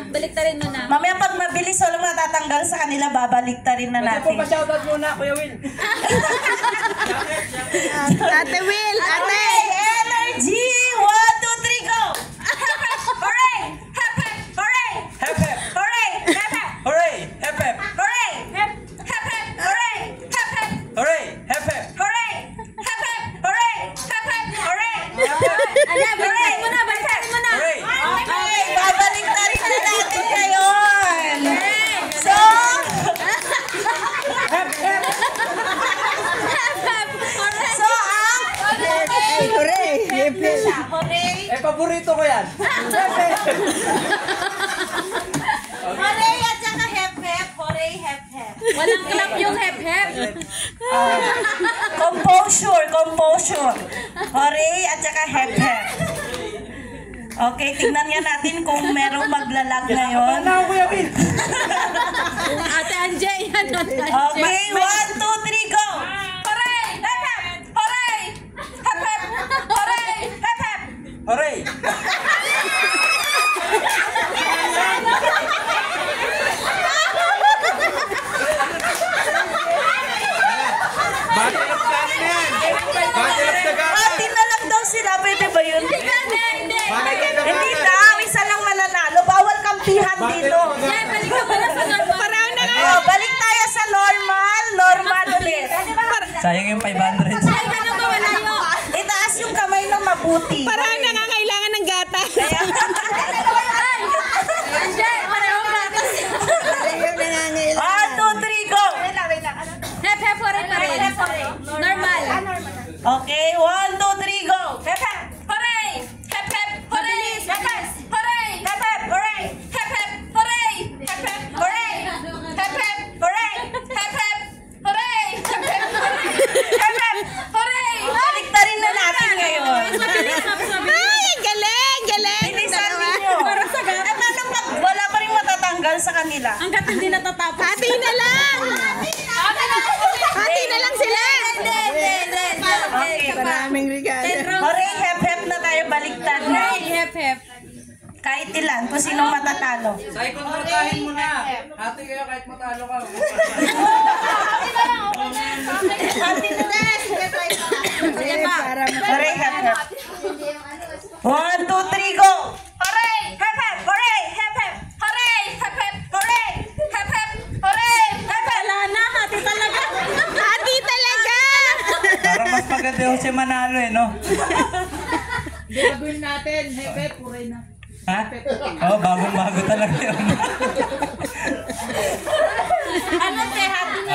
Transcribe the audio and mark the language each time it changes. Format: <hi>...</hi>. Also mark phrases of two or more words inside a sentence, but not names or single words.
<tl>baliktarin mo na. Mamaya pag mabilis, walang matatanggal sa kanila, babaliktarin na Ito po natin. pa-shoutout muna, Kuya Will. Ate Will, ate.</tl> <en>Okay, energy! 1, 2, 3, go! Hooray! Hep, hep! Hooray! Hep, hep. Hooray! Hep, hep! Hooray! Hep, hep. Hooray! Hep, hep, hep! Hooray! Hep, hep! Hooray! Hep, hep. Hooray! Hep, hep! Hooray! Hep, hep! Hooray!</en> <tl>Ala, baliktarin mo na, baliktarin mo na.</tl> <en>Hooray!</en> <tl>Okay, babalik na rin na natin ngayon. So, so ang...</tl> <en>Hooray! Hooray!</en> <tl>Eh, paborito ko yan. Hooray at saka</tl> <en>hep, hep. Hooray, hep, hep.</en> <tl>Walang clap yung hep-hep.</tl> <en>Composure, composure.</en> <tl>Hooray at saka</tl> <en>hep, hep.</en> <tl>Okay, tignan nga natin kung merong maglalag ngayon. Ano, Kuya Will? Ate Anje, yan. Ate Anje.</tl> <en>Okay, 1, 2, 3, go! Hooray! Hep, hep! Hooray! Hep, hep! Hooray! Hep, hep! Hooray! Battle of Gali</en> <tl>na yan.</tl> <en>Battle of Tagapan.</en> <tl>Pati na lang daw sila, pwede ba yun? Hindi daw, isa lang mananalo. Bawal kampihan dito. Yan, balik ka pala sa normal. Parang na nga. Oh, balik tayo sa normal. Normal ulit. Sayang yung 500. Ay, ganun ba malayo? Itaas yung kamay ng mabuti. Parang nangangailangan ng gata. Ay! Anje, parehong gatas.</tl> <en>1, 2, 3, go! Hep-hep,</en> <tl>hooray pa rin. Normal.</tl> <en>Okay, 1, 2, 3, go! Hep, hep! Hooray! Hep, hep! Hooray! Hep, hep! Hooray! Hep, hep! Hooray! Hep, hep! Hooray! Hep, hep! Hooray! Hep, hep! Hooray! Hep, hep! Hooray! Hep, hep! Hep, hep! Hooray!</en> <tl>Baliktarin na natin ngayon. Mabilis, mabilis. Ay, ang galing, galing. Bilisan ninyo. Para sa gatas. Eh, paano pag wala pa rin matatanggal sa kanila? Hanggat hindi natatapos. Hati na lang. Hati na lang sila. Okay. Maraming regalo.</tl> <en>Hooray! Hep, hep</en> <tl>na tayo baliktad na.</tl> <en>Hep-hep.</en> <tl>Kahit ilan, kung sinong matatalo. Say, kontratahin mo na. Ate kayo kahit matalo ka.</tl> <en>Hooray! Hep, hep. 1, 2, 3, go! Hooray! Hep, hep! Hooray! Hep, hep! Hooray! Hep, hep! Hooray! Hep, hep! Hooray! Hep, hep!</en> <tl>Wala na, hati talaga. Hati talaga. Parang mas maganda yung si Manalo eh, no? Gagawin natin, hepep, puray na. Ha? Oo, bagong-bago talaga yun. Ano te? Happy na</tl>